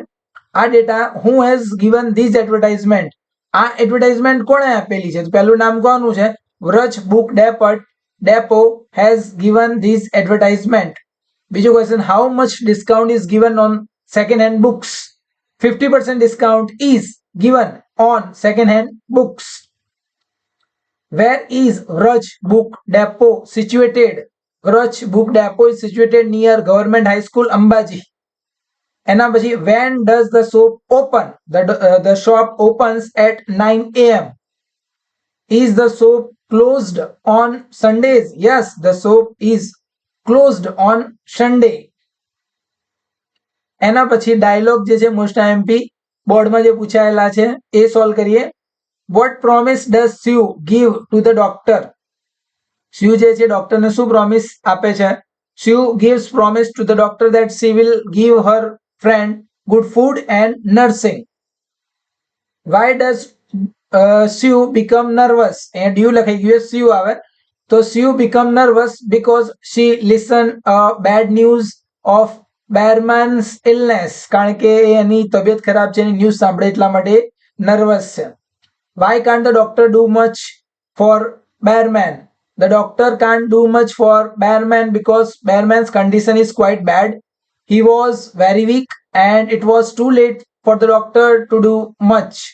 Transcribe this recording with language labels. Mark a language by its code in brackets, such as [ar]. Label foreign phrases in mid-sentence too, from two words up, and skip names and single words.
[en] આ data who has given this advertisement? [gu] આ એડવર્ટાઇઝમેન્ટ કોણે આપેલી છે? તો પહેલું નામ કોનું છે? [en] Vraj Book Depot has given this advertisement. બીજો ક્વેશ્ચન, how much discount is given on second hand books? 50% discount is given on second hand books. Where is Vraj Book Depot situated? Vraj Book Depot is situated near Government High School Ambaji. [gu] એના પછી [en] when does the shop open? The shop opens at 9 a.m. Is the shop closed on Sundays? Yes, the shop is closed on Sunday. [gu] એના પછી ડાયલોગ જે છે [en] most IMP [gu] બોર્ડમાં જે પૂછાયેલા છે એ સોલ્વ કરીએ. [en] what promise does Sue give to the doctor? [gu] સ્યુ જે છે ડોક્ટરને શું પ્રોમિસ આપે છે? [en] સ્યુ gives promise to the doctor that she will give her friend good food and nursing. Why does Sue become nervous? [gu] અહીંયા ડ્યુ લખાઈ ગયું, સ્યુ આવે તો [en] Sue become nervous because she listened bad news of Berman's illness. [gu] કારણ કે એની તબિયત ખરાબ છે, એની ન્યૂઝ સાંભળે એટલા માટે નર્વસ છે. [en] why can't the doctor do much for Berman? the doctor can't do much for Berman because Berman's condition is quite bad. he was very weak and it was too late for the doctor to do much.